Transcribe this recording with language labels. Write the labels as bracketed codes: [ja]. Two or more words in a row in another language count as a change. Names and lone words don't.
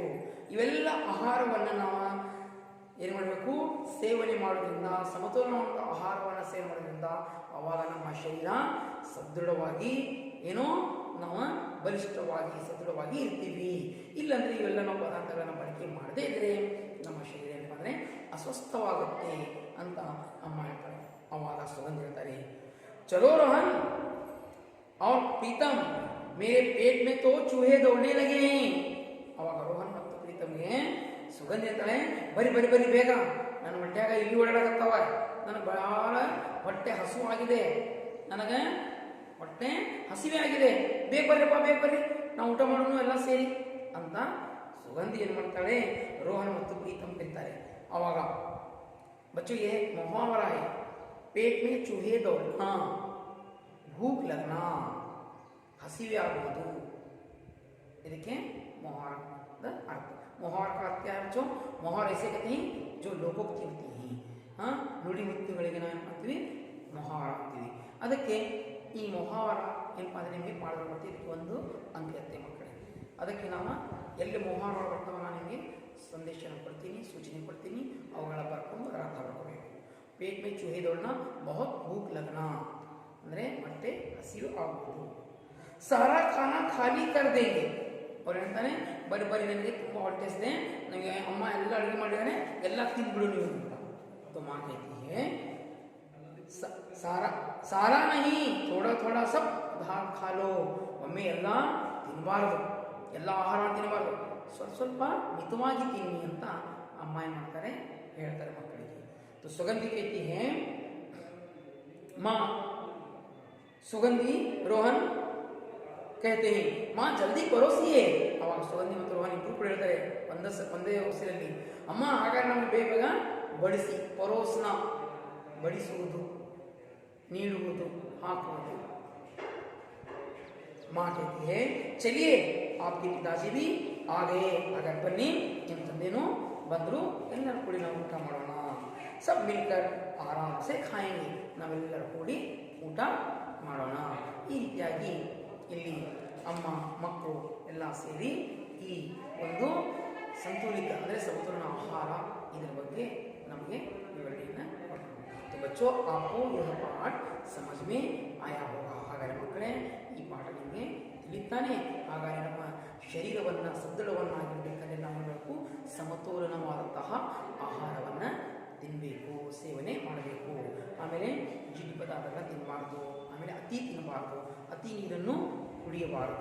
[kn] ಇವೆಲ್ಲ ಆಹಾರವನ್ನು ನಾವು ಏನು ಮಾಡಬೇಕು, ಸೇವನೆ ಮಾಡೋದ್ರಿಂದ, ಸಮತೋಲನವಾದ ಆಹಾರವನ್ನು ಸೇವನೆ ಮಾಡೋದ್ರಿಂದ ಆವಾಗ ನಮ್ಮ ಶರೀರ ಸದೃಢವಾಗಿ ಏನೋ ನಾವು ಬಲಿಷ್ಠವಾಗಿ ಸದೃಢವಾಗಿ ಇರ್ತೀವಿ. ಇಲ್ಲಾಂದರೆ ಇವೆಲ್ಲ ನಾವು ಪದಾರ್ಥಗಳನ್ನು ಬಳಕೆ ಮಾಡದೇ ಇದ್ದರೆ ನಮ್ಮ ಶರೀರ ಏನಪ್ಪ ಅಂದರೆ ಅಸ್ವಸ್ಥವಾಗುತ್ತೆ ಅಂತ ಅಮ್ಮ ಹೇಳ್ತಾರೆ. ಅವಾಗ ಸುಗಂಧ ಹೇಳ್ತಾರೆ, [hi] चलो रोहन और प्रीतम मेरे पेट में तो चूहे दौड़ने लगे हैं. [kn] ಅವಾಗ ರೋಹನ್ ಮತ್ತು ಪ್ರೀತಮ್ಗೆ ಸುಗಂಧ ಹೇಳ್ತಾಳೆ, ಬರಿ ಬರಿ ಬರಿ ಬೇಗ, ನನ್ನ ಹೊಟ್ಟೆಯಾಗ ಇಲ್ಲಿ ಓಡಾಡಕತ್ತಾವ, ನನಗೆ ಬಹಳ ಹೊಟ್ಟೆ ಹಸು ಆಗಿದೆ, ನನಗೆ ಹೊಟ್ಟೆ ಹಸಿವೆ ಆಗಿದೆ, ಬೇಗ ಬರ್ರಿಪ್ಪ ಬೇಗ ಬರ್ರಿ, ನಾವು ಊಟ ಮಾಡೋಣ ಎಲ್ಲ ಸೇರಿ ಅಂತ ಸುಗಂಧಿ ಏನು ಮಾಡ್ತಾಳೆ, ರೋಹನ್ ಮತ್ತು ಪ್ರೀತಮ್ ಕರೀತಾರೆ. [hi] ಅವಾಗ बच्चों ये मुहावरा है, पेट में चूहे दौड़ना, भूख लगना, [kn] ಹಸಿವೆ ಆಗುವುದು, ಇದಕ್ಕೆ [hi] मुहावरा अर्थ. मुहावरा का अर्थ क्या है बच्चों? मुहावरा ऐसे कहते हैं जो लोकोक्ति होती है. हाँ, [kn] ನುಡಿ ಮುತ್ತುಗಳಿಗೆ ನಾವು ಏನು ಮಾಡ್ತೀವಿ, ಮುಹಾವರ ಅಂತೀವಿ. ಅದಕ್ಕೆ ಈ ಮುಹಾವರ ಏನಪ್ಪ ಅಂದರೆ ನಿಮಗೆ ಪಾಠ ಮಾಡ್ತೀವಿ, ಇದಕ್ಕೆ ಒಂದು ಅಂಕ ಇರುತ್ತೆ ಮಕ್ಕಳೇ. ಅದಕ್ಕೆ ನಾವು ಎಲ್ಲಿ ಮುಹಾವರ ಬರ್ತವೆ ನಾನು ನಿಮಗೆ ಸಂದೇಶನ ಕೊಡ್ತೀನಿ, ಸೂಚನೆ ಕೊಡ್ತೀನಿ, ಅವುಗಳ ಬರ್ಕೊಂಡು ಅದರ ಅರ್ಥ ಬರ್ಕೋಬೇಕು. [hi] पेट में चूहे दौड़ना, बहुत भूख लगना [kn] ಅಂದರೆ ಹೊಟ್ಟೆ ಹಸಿವು ಆಗುವುದು. [hi] सारा खाना खाली कर देंगे, [kn] ಅವ್ರು ಹೇಳ್ತಾನೆ, ಬರೀ ಬರೀ ನನಗೆ ತುಂಬ ಹೊಟ್ಟೆ ಹಸಿದೆ, ನನಗೆ ಅಮ್ಮ ಎಲ್ಲ ಅಡುಗೆ ಮಾಡಿದಾನೆ, ಎಲ್ಲ ತಿಂದ್ಬಿಡು ನೀವು ಅಂತ. [hi] तो माँ कहती है सारा सारा नहीं, थोड़ा थोड़ा सब धार खा लो. [kn] ಒಮ್ಮೆ ಎಲ್ಲ ತಿನ್ನಬಾರ್ದು, ಎಲ್ಲ ಆಹಾರ ತಿನ್ನಬಾರ್ದು, ಸ್ವಲ್ಪ ಸ್ವಲ್ಪ ಮಿತವಾಗಿ ತಿನ್ನಿ ಅಂತ ಅಮ್ಮ ಏನು ಮಾಡ್ತಾರೆ, ಹೇಳ್ತಾರೆ ಮಕ್ಕಳಿಗೆ. [hi] तो सुगंधी कहती है, माँ सुगंधी रोहन कहते हैं, माँ जल्दी परोसिए. [kn] ಅವಾಗ ಸುಗಂಧಿ ಮತ್ತು ರೋಹನ್ ಇಬ್ಬರು ಕೂಡ ಹೇಳ್ತಾರೆ ಒಂದೇ ಉಸಿರಲ್ಲಿ, ಅಮ್ಮ ಹಾಗಾದ್ರೆ ನಮಗೆ ಬೇಗ ಬಡಿಸಿ, ಪರೋಸ್ನ ಬಡಿಸುವುದು, ನೀಡುವುದು, ಹಾಕುವುದು. [hi] माँ कहती है, चलिए आपके पिताजी भी आ गए, अगर बन्नी [kn] ನಿಮ್ಮ ತಂದೆನೂ ಬಂದರು, ಎಲ್ಲರೂ ಕೂಡಿ ನಾವು ಊಟ ಮಾಡೋಣ. [hi] सब मिलकर आराम से खाएंगे, [kn] ನಾವೆಲ್ಲರೂ ಕೂಡಿ ಊಟ ಮಾಡೋಣ. ಈ ರೀತಿಯಾಗಿ ಇಲ್ಲಿ ಅಮ್ಮ ಮಕ್ಕಳು ಎಲ್ಲ ಸೇರಿ ಈ ಒಂದು ಸಂತುಲಿತ ಅಂದರೆ ಸಮತೋಲನ ಆಹಾರ ಇದರ ಬಗ್ಗೆ ನಮಗೆ ವಿವರಣೆಯನ್ನು ಕೊಟ್ಟರು. [hi] तो बच्चों आपको यह पाठ समझ में आया होगा. [kn] ಹಾಗಾದರೆ ಮಕ್ಕಳೇ ಈ ಪಾಠ ನಿಮಗೆ ತಿಳಿತಾನೆ. ಹಾಗಾದರೆ ನಮ್ಮ ಶರೀರವನ್ನು ಸದೃಢವನ್ನಾಗಿರಬೇಕಂದ್ರೆ ನಾವು ಮಾಡಬೇಕು, ಸಮತೋಲನವಾದಂತಹ ಆಹಾರವನ್ನು ತಿನ್ನಬೇಕು, ಸೇವನೆ ಮಾಡಬೇಕು. ಆಮೇಲೆ ಜಿಡ್ಡು ಪದಾರ್ಥಗಳನ್ನ ತಿನ್ನಬಾರ್ದು, ಆಮೇಲೆ ಅತಿ ತಿನ್ನಬಾರ್ದು, ಅತಿ ನೀರನ್ನು ಕುಡಿಯಬಾರದು.